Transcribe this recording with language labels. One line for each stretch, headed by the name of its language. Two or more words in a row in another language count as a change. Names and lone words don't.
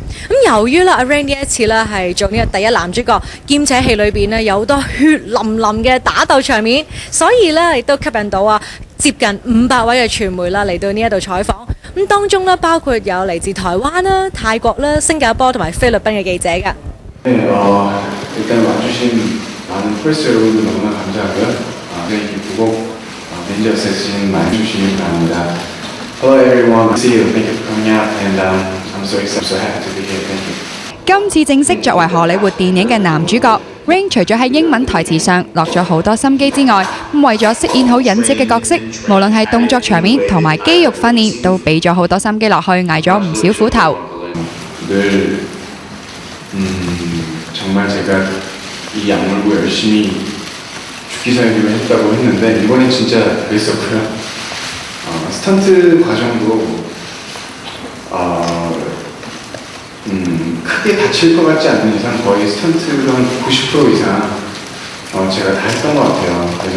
Cantonese: 咁由於啦阿 Rain 呢一次呢係做呢個第一男主角，兼且戲裏邊呢有好多血淋淋嘅打鬥場面，所以呢亦都吸引到接近500位嘅傳媒啦嚟到呢一度採訪。咁當中呢包括有嚟自台灣啦、泰國啦、新加坡同埋菲律賓嘅記者噶。
Korean: 일단 와주신 많은 프레스 여러분들 너무나 감사하고요. 네, 보고 매니저 세션 많이 주시기 바랍니다.
English: Hello everyone, see you. Thank you for coming out, and I'm so excited, so happy to be here. Thank you.
Cantonese: 今次正式作為荷里活電影嘅男主角 ，Rain 除咗喺英文台詞上落咗好多心機之外，為咗飾演好忍者嘅角色，無論係動作場面同埋肌肉訓練，都俾咗好多心機落去，捱咗唔少苦頭。
Korean: 정말 제가 이 약물고 열심히 죽기 살기로 했다고 했는데 이번엔 진짜 그랬었고요. 스턴트 과정도 크게 다칠 것 같지 않는 이상 거의 스턴트로 한 90% 이상 제가 다 했던 것 같아요.